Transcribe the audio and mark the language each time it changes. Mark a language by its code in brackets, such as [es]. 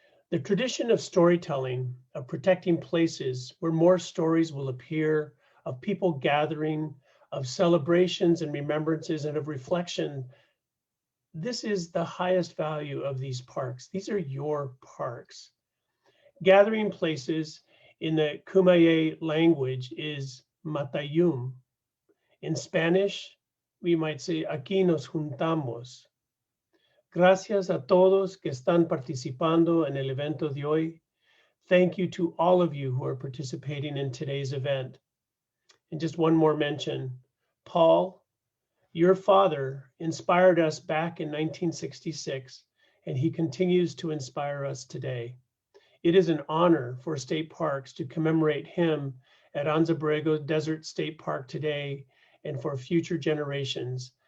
[en] The tradition of storytelling, of protecting places where more stories will appear, of people gathering, of celebrations and remembrances, and of reflection, this is the highest value of these parks. These are your parks. Gathering places in the Kumeyaay language is matayum. In Spanish, we might say, [es] aquí nos juntamos. Gracias a todos que están participando en el evento de hoy. [en] Thank you to all of you who are participating in today's event. And just one more mention, Paul, your father inspired us back in 1966, and he continues to inspire us today. It is an honor for state parks to commemorate him at Anza Borrego Desert State Park today and for future generations.